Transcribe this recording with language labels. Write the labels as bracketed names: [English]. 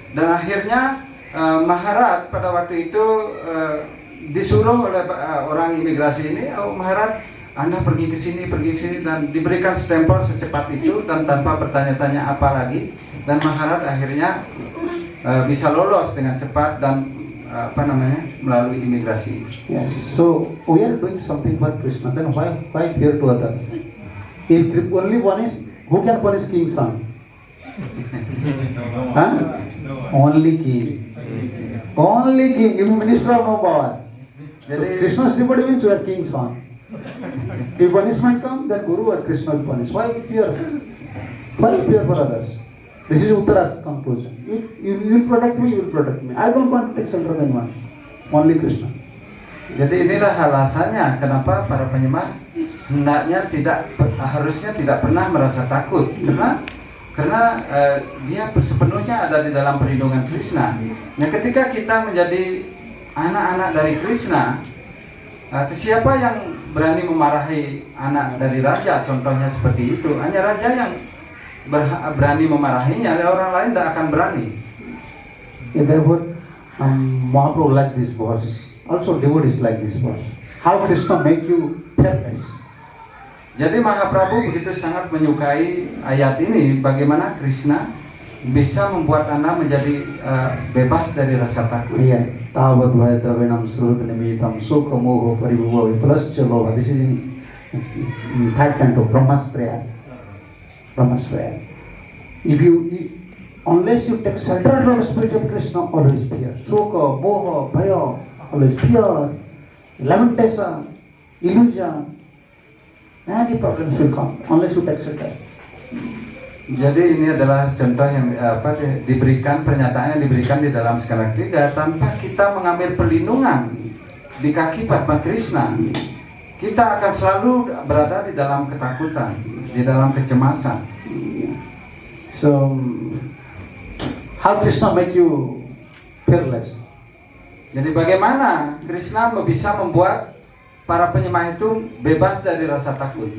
[Indonesian] Dan akhirnya Maharat pada waktu itu disuruh oleh orang imigrasi ini, oh Maharat, Anda pergi ke sini, dan diberikan stempel secepat itu dan tanpa bertanya-tanya apa lagi. Dan Maharat akhirnya bisa lolos dengan cepat dan melalui imigrasi. [English] Yes. So we are doing something for Krishna. Then why fear to others? If only one is, who can punish king's son? Huh? Only king. Only king. If minister of no power. So Krishna's devotee means we are king's son. If punishment comes, then Guru or Krishna will punish. Why fear? Why fear for others? This is Uttara's conclusion. You will protect me, you will protect me. I don't want to take shelter of anyone. Only Krishna. [Indonesian] Jadi inilah alasannya kenapa para penyembah hendaknya harusnya tidak pernah merasa takut, karena dia sepenuhnya ada di dalam perlindungan Krishna. Nah, ketika kita menjadi anak-anak dari Krishna, siapa yang berani memarahi anak dari raja? Contohnya seperti itu. Hanya raja yang berani memarahinya, orang lain tidak akan berani. [English] Therefore, Mahaprabhu like this verse. Also devotees like this verse. How Krishna make you fearless. [Indonesian] Jadi Mahaprabhu begitu sangat menyukai ayat ini, bagaimana Krishna bisa membuat Anda menjadi bebas dari rasa takut. [English] Yeah. [Sanskrit] Tavat bhayadravinam srut nimitam sukha moho paribhuva vipalasya lova. [English] This is in third canto, Brahma's prayer. Brahma's prayer. Unless you take shelter from the spirit of Krishna, always fear. Sukha, moha, bhaya, always fear, lamentation, illusion. Many problems will come unless you take shelter. [Indonesian] Jadi ini adalah contoh yang diberikan, pernyataan yang diberikan di dalam skala ketiga. Tanpa kita mengambil perlindungan di kaki Padma Krishna, kita akan selalu berada di dalam ketakutan, di dalam kecemasan. [English] So, how Krishna make you fearless? [Indonesian] Jadi bagaimana Krishna bisa membuat para penyembah itu bebas dari rasa takut?